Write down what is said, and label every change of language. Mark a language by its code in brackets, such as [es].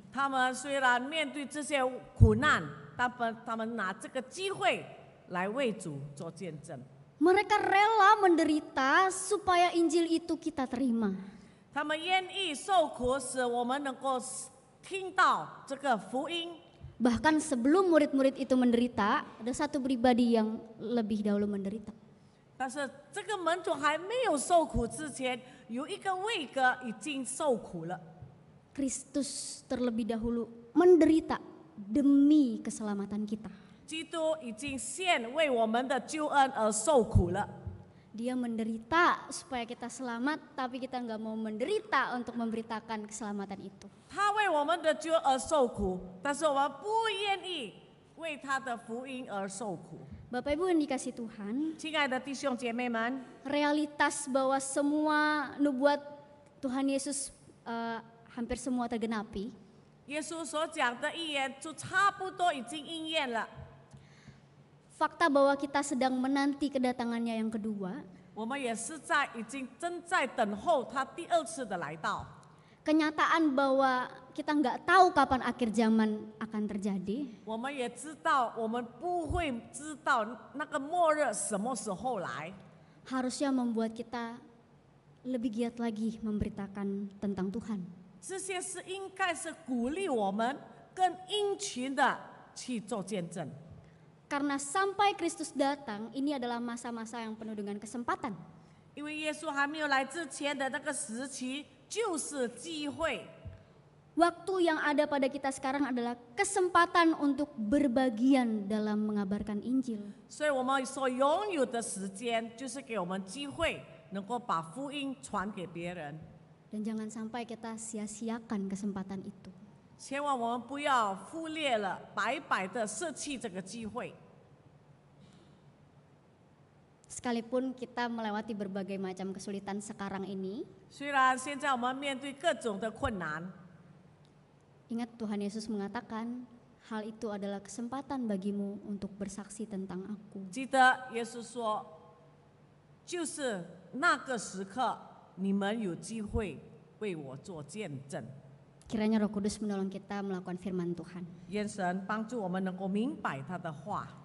[zh] 他们虽然面对这些苦难，他们拿这个机会来为主做见证。 [id] Mereka rela menderita supaya Injil itu kita terima. [zh] 他们愿意受苦，使我们能够听到这个福音。 [id] Bahkan sebelum murid-murid itu menderita, ada satu pribadi yang lebih dahulu menderita. [zh] 但是这个门徒还没有受苦之前，有一个位格已经受苦了。 [id] Kristus terlebih dahulu menderita demi keselamatan kita. [zh] 基督已经献为我们的救恩而受苦了。 [id] Dia menderita supaya kita selamat, tapi kita nggak mau menderita untuk memberitakan keselamatan itu. [zh] 他为我们的救恩而受苦，但是我们不愿意为他的福音而受苦。 [id] Bapak Ibu yang dikasih Tuhan, [zh] 亲爱的弟兄姐妹们， [id] realitas bahwa semua nubuat Tuhan Yesus hampir semua tergenapi, [zh] 耶稣所讲的预言就差不多已经应验了。 [id] fakta bahwa kita sedang menanti kedatangannya yang kedua, [zh] 我们也是已经正在等候他第二次的来到。 [id] kenyataan bahwa kita nggak tahu kapan akhir zaman akan terjadi, [zh] 我们也知道，我们不会知道那个末日什么时候来。 [id] harusnya membuat kita lebih giat lagi memberitakan tentang Tuhan. [zh] 这些是应该是鼓励我们更殷勤的去做见证。 [id] Karena sampai Kristus datang, ini adalah masa-masa yang penuh dengan kesempatan. [zh] 因为耶稣还没有来之前的那个时期，就是机会。 [id] Waktu yang ada pada kita sekarang adalah kesempatan untuk berbagian dalam mengabarkan Injil. [zh] 所以我们所拥有的时间，就是给我们机会，能够把福音传给别人。 [id] Dan jangan sampai kita sia-siakan kesempatan itu. [zh] 千万我们不要忽略了，白白的舍弃这个机会。 [id] Sekalipun kita melewati berbagai macam kesulitan sekarang ini, [zh] 虽然现在我们面对各种的困难， [id] ingat Tuhan Yesus mengatakan, hal itu adalah kesempatan bagimu untuk bersaksi tentang aku. [zh] 记得耶稣说，就是那个时刻，你们有机会为我做见证。 [id] Kiranya Roh Kudus menolong kita melakukan firman Tuhan. [zh] 愿神帮助我们能够明白他的话。